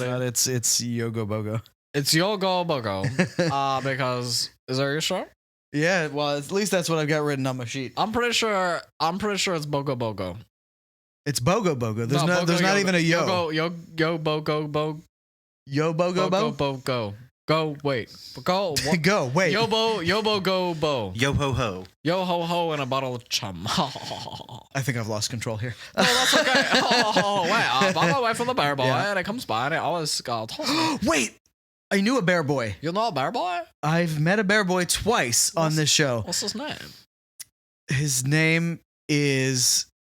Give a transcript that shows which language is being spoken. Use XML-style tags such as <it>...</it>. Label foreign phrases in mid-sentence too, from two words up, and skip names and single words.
<en>No, it's not. It's Yogo Bogo. It's Yogo Bogo. Because is that your show? Yeah, well, at least that's what I've got written on my sheet. I'm pretty sure it's Bogo Bogo. It's Bogo Bogo. There's Bogo, there's not Yogo, even a yo. Yo Bogo Bo. Yo Bogo Bo. Bogo. Go wait. Go. What? Go wait. Yobo go bo. Yo ho ho. Yo ho ho and a bottle of chum. I think I've lost control here. Oh, that's okay. Wait. I'm away from the bear boy, Yeah. and it comes by, and it always tells me. Wait, I knew a bear boy. You know a bear boy? I've met a bear boy twice on this show. What's his name? His name is.</en>